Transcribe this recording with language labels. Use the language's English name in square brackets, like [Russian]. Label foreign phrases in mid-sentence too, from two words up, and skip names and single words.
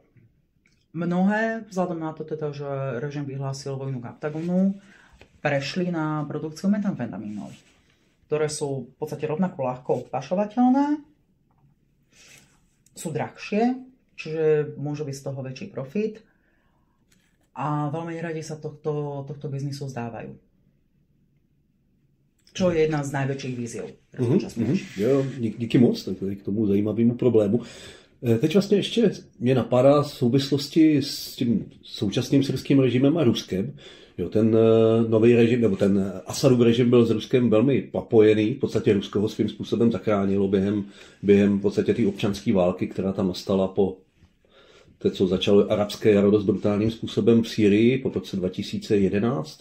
[Slovak] Mnohé, vzhľadom na to teda, že režim vyhlásil vojnu Captagonu, prešli na produkciu metamfetamínov, ktoré sú v podstate rovnako ľahko pašovateľné, sú drahšie, čiže môže byť z toho väčší profit a veľmi radi sa tohto biznisu vzdávajú. Čo je jedna z najväčších víziev. [Czech] Jo, díky moc k tomu zajímavému problému. Teď vlastně ještě mě napadá v souvislosti s tím současným syrským režimem a Ruskem. Jo, ten nový režim, nebo ten Asadův režim byl s Ruskem velmi napojený. V podstatě Rusko ho svým způsobem zachránilo během v podstatě té občanské války, která tam nastala po té, co začalo arabské jaro dost brutálním způsobem v Sýrii po roce 2011.